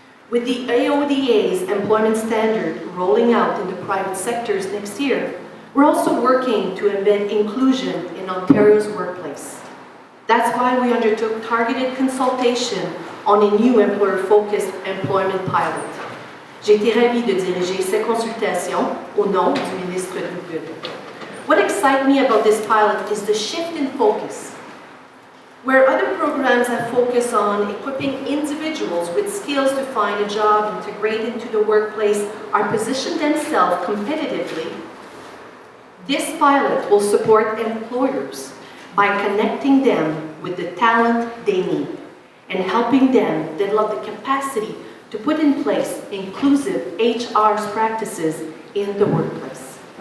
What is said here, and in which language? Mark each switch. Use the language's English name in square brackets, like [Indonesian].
[English] With the AODA's employment standard rolling out in the private sectors next year, we're also working to embed inclusion in Ontario's workplace. That's why we undertook targeted consultation on a new employer-focused employment pilot. [French] J'ai été ravie de diriger ces consultations au nom du ministre du Budget. [English] What excites me about this pilot is the shift in focus. Where other programs have focused on equipping individuals with skills to find a job, integrate into the workplace, or position themselves competitively, this pilot will support employers by connecting them with the talent they need and helping them develop the capacity to put in place inclusive HR practices in the workplace.